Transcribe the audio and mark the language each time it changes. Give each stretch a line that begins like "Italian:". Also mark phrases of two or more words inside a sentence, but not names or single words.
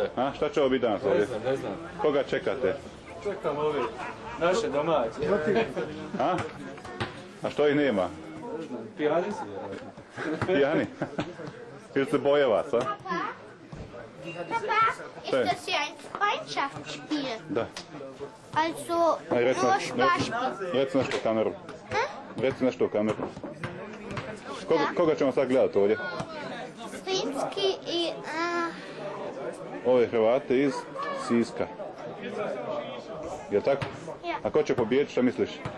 Bosnian: A, šta će ovo biti danas ovdje? Ne znam. Koga čekate? Čekam ovi naše domaće. A što ih nema? Pijani su. Pijani? Ili se boje vas, a?
German: Papa, ist das hier ein Freundschaftsspiel?
Bosnian: Da.
German: Also, nur Spaß.
Bosnian: Reci nešto u kameru. Reci nešto u kameru. Koga ćemo sad gledati ovdje? Zrinski i... Ove Hrvate iz Siska. Je tako? Ja. A ko će pobijediti, šta misliš?